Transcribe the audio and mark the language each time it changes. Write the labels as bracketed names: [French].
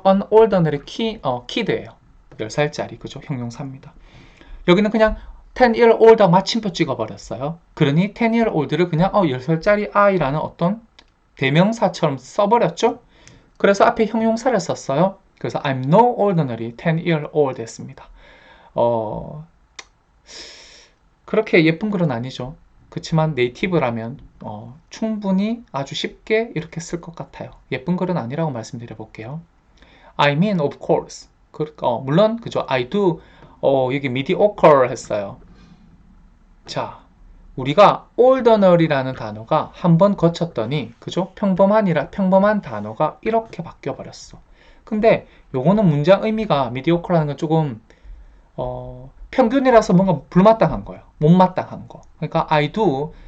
[English] An ordinary kid예요. [Korean] 10살짜리 그죠? 형용사입니다. 여기는 그냥 10-year-old 마침표 찍어버렸어요. 그러니 10-year-old를 그냥 10살짜리 아이라는 어떤 대명사처럼 써버렸죠. 그래서 앞에 형용사를 썼어요. 그래서 [English] I'm no ordinary 10-year-old [Korean] 했습니다. 그렇게 예쁜 글은 아니죠. 그렇지만 네이티브라면 충분히 아주 쉽게 이렇게 쓸 것 같아요. 예쁜 글은 아니라고 말씀드려 볼게요. [English] I mean, of course. [Korean] 물론 그죠. [English] I do [Korean] 여기 [English] mediocre [Korean] 했어요. 자, 우리가 ordinary라는 단어가 한번 거쳤더니 그죠? 평범한 단어가 이렇게 바뀌어 버렸어. 근데 요거는 문장 의미가 mediocre라는 건 조금 평균이라서 뭔가 불마땅한 거예요. 못마땅한 거. 그러니까 [English] I do.